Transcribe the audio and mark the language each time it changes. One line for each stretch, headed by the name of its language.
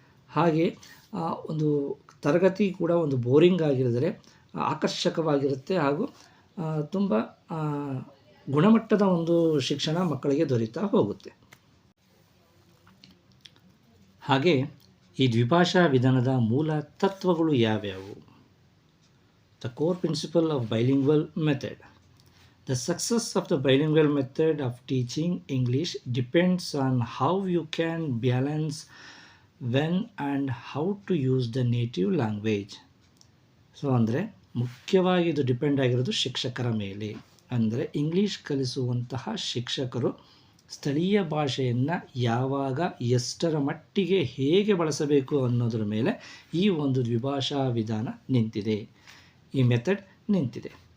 Kannada: ಹಾಗೆ ಒಂದು ತರಗತಿ ಕೂಡ ಒಂದು ಬೋರಿಂಗ್ ಆಗಿರಿದರೆ ಆಕರ್ಷಕವಾಗಿರುತ್ತೆ ಹಾಗೂ ತುಂಬ ಗುಣಮಟ್ಟದ ಒಂದು ಶಿಕ್ಷಣ ಮಕ್ಕಳಿಗೆ ದೊರೀತಾ ಹೋಗುತ್ತೆ. ಹಾಗೆ ಈ ದ್ವಿಭಾಷಾ ವಿಧಾನದ ಮೂಲ ತತ್ವಗಳು ಯಾವ್ಯಾವು?
English: The core principle of bilingual method. The success of the bilingual method of teaching English depends on how you can balance when and how to use the native language.
Kannada: So ಅಂದರೆ ಮುಖ್ಯವಾಗಿ ಇದು ಡಿಪೆಂಡ್ ಆಗಿರೋದು ಶಿಕ್ಷಕರ ಮೇಲೆ. ಅಂದರೆ English ಕಲಿಸುವಂತಹ ಶಿಕ್ಷಕರು ಸ್ಥಳೀಯ ಭಾಷೆಯನ್ನು ಯಾವಾಗ, ಎಷ್ಟರ ಮಟ್ಟಿಗೆ, ಹೇಗೆ ಬಳಸಬೇಕು ಅನ್ನೋದರ ಮೇಲೆ ಈ ಒಂದು ದ್ವಿಭಾಷಾ ವಿಧಾನ ನಿಂತಿದೆ, ಈ ಮೆಥಡ್ ನಿಂತಿದೆ.